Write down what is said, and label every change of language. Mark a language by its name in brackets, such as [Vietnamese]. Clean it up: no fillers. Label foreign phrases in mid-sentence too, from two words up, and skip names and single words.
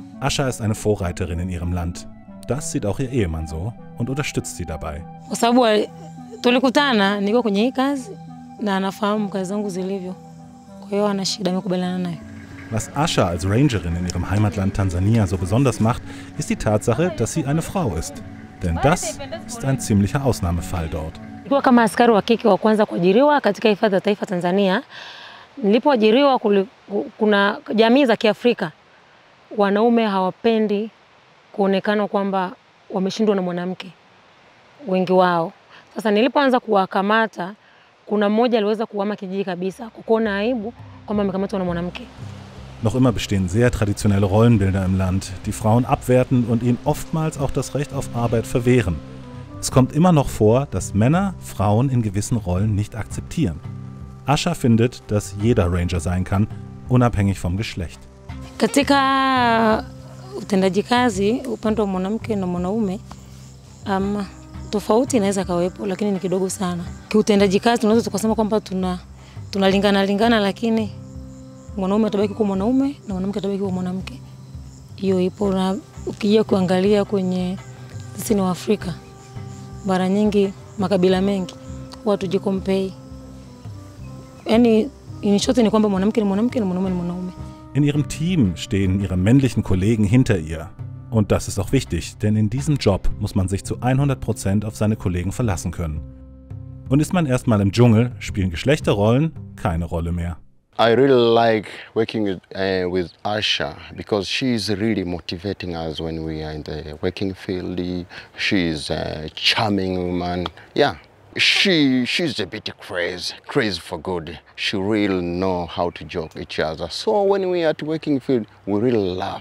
[German] Asha ist eine Vorreiterin in ihrem Land. Das sieht auch ihr Ehemann so und unterstützt sie dabei. [Swahili] Kwa sababu tulikutana niko kwenye hii kazi na anafahamu kazi zangu zilivyo. Kwa hiyo ana shida nimekubaliana naye. [German] Was Asha als Rangerin in ihrem Heimatland Tansania so besonders macht, ist die Tatsache, dass sie eine Frau ist. Denn das ist ein ziemlicher Ausnahmefall dort. [Swahili] Nilikuwa kama askari wa kike wa kwanza kuajiriwa katika hifadhi ya taifa Tanzania. Nilipoajiriwa kuna jamii za Kiafrika wanaume hawapendi kuonekana kwamba wameshindwa na mwanamke, wengi wao. Sasa nilipoanza kuwakamata, kuna mmoja aliweza kuhama kijiji kabisa kwa kuona aibu kwamba amekamatwa na mwanamke. [German] Noch immer bestehen sehr traditionelle Rollenbilder im Land, die Frauen abwerten und ihnen oftmals auch das Recht auf Arbeit verwehren. Es kommt immer noch vor, dass Männer Frauen in gewissen Rollen nicht akzeptieren. Asha findet, dass jeder Ranger sein kann, unabhängig vom Geschlecht. [Swahili] Katika utendaji kazi upande wa mwanamke na mwanaume tofauti inaweza kawepo, lakini ni kidogo sana. Kiutendaji kazi tunaweza tukasema kwamba tunalingana, lakini mwanaume atabaki kwa mwanaume na mwanamke atabaki kwa mwanamke. Hiyo ipo, na ukija kuangalia kwenye sisi ni Waafrika, mara nyingi makabila mengi watu jikompei. Yaani [English] in short [Swahili] ni kwamba mwanamke ni mwanamke na mwanaume ni mwanaume. [German] In ihrem Team stehen ihre männlichen Kollegen hinter ihr. Und das ist auch wichtig, denn in diesem Job muss man sich zu 100% auf seine Kollegen verlassen können. Und ist man erstmal im Dschungel, spielen Geschlechterrollen keine Rolle mehr. [English] I really like working with Asha because she's really motivating us when we are in the working field. She's a charming woman. Yeah, she's a bit crazy for good. She really know how to joke each other. So when we are at working field, we really laugh.